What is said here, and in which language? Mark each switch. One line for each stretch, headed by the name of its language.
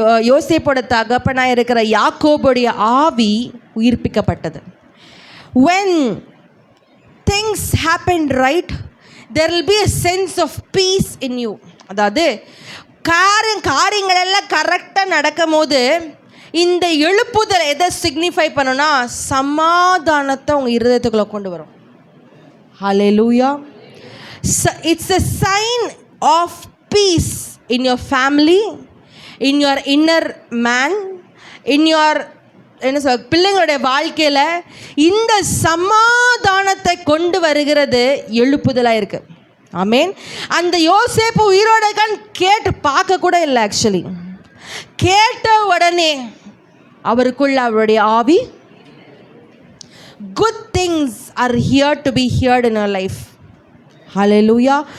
Tamil: யோசேப்போட தகப்பனாக இருக்கிற யாக்கோபுடைய ஆவி உயிர்ப்பிக்கப்பட்டது.
English: When things happen right, there will be a sense of peace in you.
Tamil: அதாவது காரியங்கள் எல்லாம் கரெக்டாக நடக்கும் போது இந்த எழுப்புதல் எதை சிக்னிஃபை பண்ணுன்னா சமாதானத்தை உங்கள் இருதயத்துக்குள்ளே கொண்டு வரும். ஹல்லேலூயா.
English: It's a sign of peace in your family, in your inner man, in your
Tamil: என்ன சொல் பிள்ளைங்களுடைய வாழ்க்கையில் இந்த சமாதானத்தை கொண்டு வருகிறது எழுப்புதலாக இருக்குது. ஆமேன். அந்த யோசேப்பு உயிரோட கேட்டு பார்க்க கூட இல்லை. ஆக்சுவலி கேட்ட உடனே அவருக்குள்ள அவருடைய ஆவி,
English: Good things are here to be heard in your life. Hallelujah.